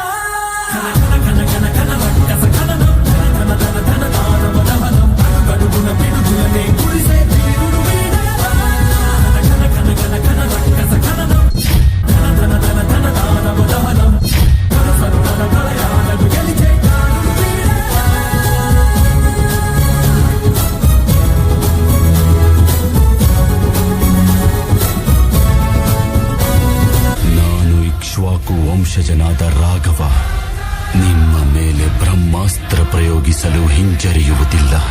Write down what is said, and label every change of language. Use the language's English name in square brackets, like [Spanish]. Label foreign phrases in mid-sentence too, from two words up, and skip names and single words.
[Telugu] కన కన కన రక్కస కననం ధన ధన ధన దానవ దహనం అడుగడుగున పిడుగులనే కురిసే వీరుడు వీడేరా. కన కన కన కన రక్కస కననం ధన ధన ధన ధన దానవ దహనం కన సర్వన ప్రళయాలను గెలిచే కారుడు వీడేరా. [Kannada] ನಾನು ಇಕ್ಷ್ವಾಕು ವಂಶಜನಾದ ರಾಘವ ನಿಮ್ಮ ಮೇಲೆ ಬ್ರಹ್ಮಾಸ್ತ್ರ ಪ್ರಯೋಗಿಸಲು ಹಿಂಜರಿಯುವುದಿಲ್ಲ.